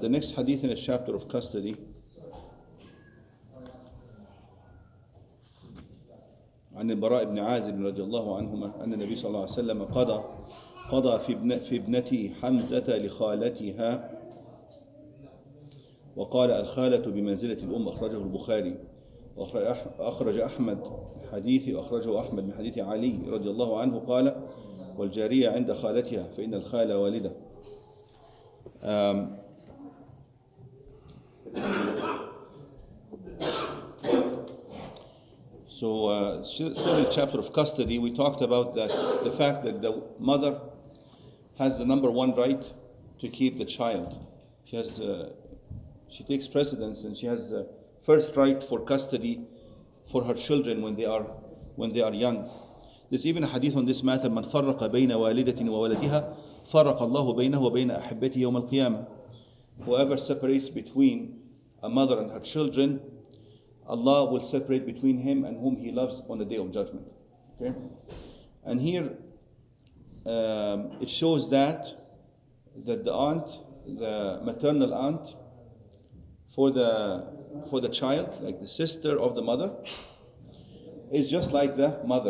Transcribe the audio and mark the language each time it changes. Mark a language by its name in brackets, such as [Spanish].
[English] The next hadith in the chapter of custody. [Arabic] عن البراء بن عازب رضي الله عنهما أن النبي صلى الله عليه وسلم قضى في ابنتي حمزة لخالتها وقال الخالة بمنزلة الأم. أخرجه البخاري وأخرج أحمد حديث أخرجه أحمد من حديث علي رضي الله عنه قال والجارية عند خالتها فإن الخالة والدة. [English] Still in the chapter of custody, we talked about that the fact that the mother has the number one right to keep the child. She takes precedence and she has the first right for custody for her children when they are young. There's even a hadith on this matter: [Arabic] من فرق بين والدة وولدها فرق الله بينه وبين أحبته يوم القيامة. [English] Whoever separates between a mother and her children, Allah will separate between him and whom He loves on the Day of Judgment. Okay, and here it shows that the aunt, the maternal aunt, for the child, like the sister of the mother, is just like the mother.